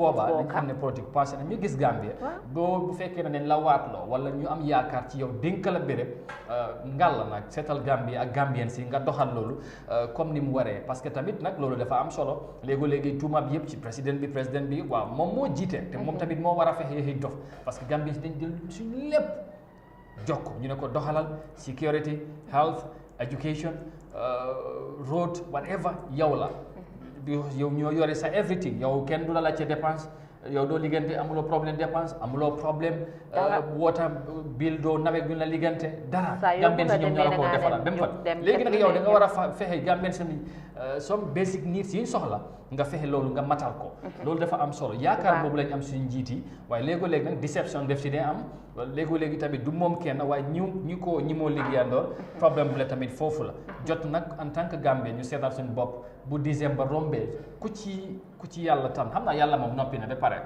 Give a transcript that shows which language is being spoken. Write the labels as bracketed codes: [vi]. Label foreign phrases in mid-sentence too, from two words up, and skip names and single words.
[wo] boobaa dañ xam ne politique passé na ñu gis Gambia bu fekkee ne nañ la waatloo wala ñu am yaakaar ci yow dénk la béréb ngàlla nag seetal Gambia ak Gambien si nga doxal loolu comme ni mu waree [fr] parce que [wo] tamit nag loolu dafa am solo léegi tuuma bi yëpp ci président bi waaw moom moo jiite te moom tamit moo war a fexe yéexi dof [fr] parce que [wo] Gambien si dañ jël suñu lépp jokk ñu ne ko doxalal [en] security health education road whatever [wo] yow la yow ñoo yore sa everything yow kenn du la laajte dépense yow doo liggante amuloo problème dépense amuloo problème [en] water bill [wo] doo nawet ñu la liggante dara Gambien si ñoom ñoo la ko defalal ba mu fat léegi nag yow da nga war a fexe Gambien si [en] some basic needs [wo] yi soxla nga fexe loolu nga matal ko loolu dafa am solo yaakaar boobu lañ am suñu njiit yi waaye léegi-léegi nag déception def si dee am léegi-léegi tamit du moom kenn waaye ñi moo liggéeyandoor problème bu la tamit foofu la jot nag [fr] en tant que [wo] Gambien ñu seetal suñu bopp bu décembre rombee ku ci yàlla tam xam naa yàlla moom noppi na ba pare